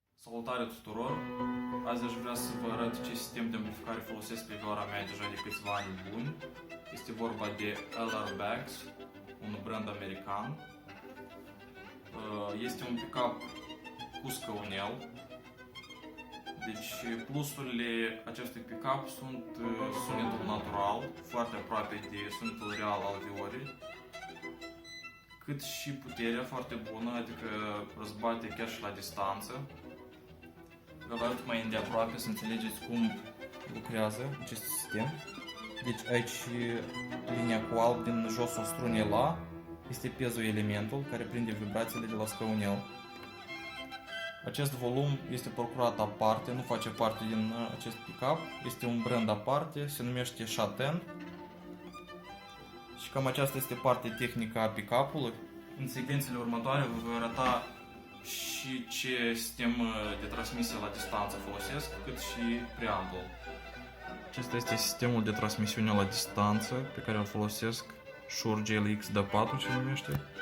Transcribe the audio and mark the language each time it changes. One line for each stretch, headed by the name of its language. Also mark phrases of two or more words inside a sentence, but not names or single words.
Romanian: Salutare tuturor! Azi aș vrea să vă arăt ce sistem de amplificare folosesc pe vioara mea deja de câțiva ani buni. Este vorba de LR Baggs, un brand american. Este un pick-up cu scăunel. Deci plusurile acestui pick-up sunt sunetul natural, foarte aproape de sunetul real al viorii, cât și puterea foarte bună, adică răzbate chiar și la distanță. Vă arăt mai îndeaproape să înțelegeți cum lucrează acest sistem. Deci aici linia cu alb din josul strunei La este piezoelementul care prinde vibrațiile de la scăunel. Acest volum este procurat aparte, nu face parte din acest pick-up, este un brand aparte, se numește Chaten. Și cam aceasta este partea tehnică a pick-up-ului. În secvențele următoare vă voi arăta și ce sistem de transmisie la distanță folosesc, cât și preamble. Acesta este sistemul de transmisiune la distanță pe care îl folosesc, Shure GLX D4 se numește.